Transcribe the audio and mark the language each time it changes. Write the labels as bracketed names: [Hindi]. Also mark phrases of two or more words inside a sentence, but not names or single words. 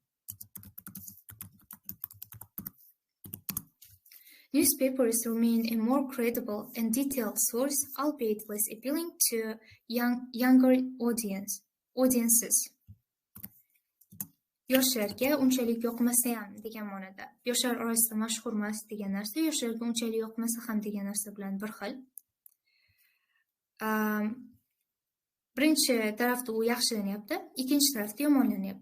[English] Newspapers remain a more credible and detailed source, albeit less appealing to younger audiences. [Uzbek] Yoshlarga unchalik yoqmasa ham degan ma'noda. Yoshlar orasida mashhur emas degan narsa, yoshlarga unchalik yoqmasa ham degan narsa bilan bir xil. Birinchi tarafda u yaxshilanyapti, ikkinchi tarafda yomonlanyapti.